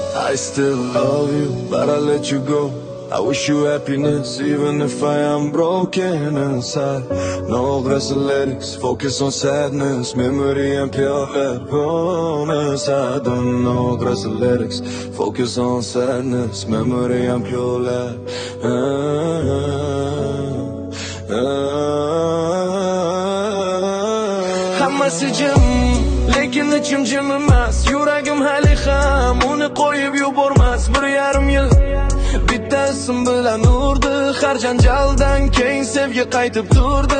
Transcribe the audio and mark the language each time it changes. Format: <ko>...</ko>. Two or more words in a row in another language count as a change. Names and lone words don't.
<en>I still love you, but I let you go. I wish you happiness, even if I am broken inside. No aggressive lyrics, focus on sadness. Memory and pure promise. I don't know aggressive lyrics, focus on sadness. Memory and pure</en> <uz>hammasi jim, lekin ichim jim emas. Yuragim hali ham uni qo'yib yubormas. 1,5 yil bitta ism bilan urdi, har janjaldan keyin sevgi qaytib turdi.</uz>